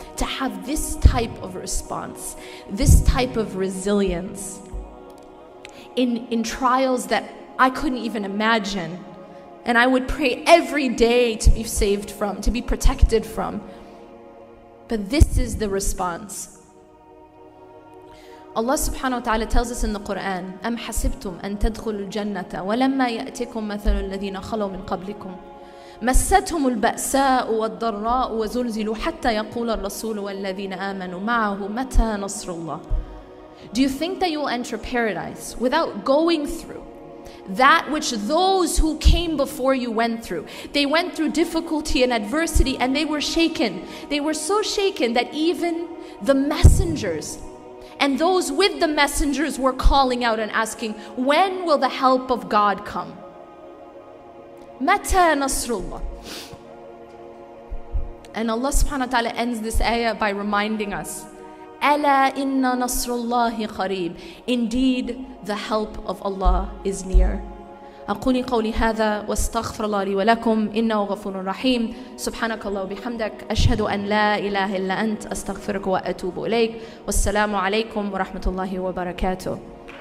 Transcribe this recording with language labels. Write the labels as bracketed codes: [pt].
[en] To have this type of response, this type of resilience in trials that I couldn't even imagine. And I would pray every day to be saved from, to be protected from. But this is the response. [ar] Allah subhanahu wa ta'ala [en] tells us in the Quran, [ar] أَمْ حَسِبْتُمْ أَن تَدْخُلُوا الْجَنَّةَ وَلَمَّا يَأْتِكُمْ مَثَلُ الَّذِينَ خَلَوْا مِنْ قَبْلِكُمْ مَسَّتْهُمُ الْبَأْسَاءُ وَالضَّرَّاءُ وَزُلْزِلُوا حَتَّى يَقُولَ الرَّسُولُ وَالَّذِينَ آمَنُوا مَعَهُ مَتَى نَصْرُ اللَّهِ. [en] Do you think that you will enter paradise without going through that which those who came before you went through? They went through difficulty and adversity, and they were shaken. They were so shaken that even the messengers and those with the messengers were calling out and asking, when will the help of God come? [ar] Mata Nasrullah. [en] And Allah subhanahu wa ta'ala ends this ayah by reminding us, [ar] Ala inna nasrullahi qareeb. [en] Indeed, the help of Allah is near. [ar] أقول قولي هذا واستغفر الله لي ولكم إنه غفور رحيم. سبحانك الله وبحمدك أشهد أن لا إله إلا أنت أستغفرك وأتوب إليك. والسلام عليكم ورحمة الله وبركاته.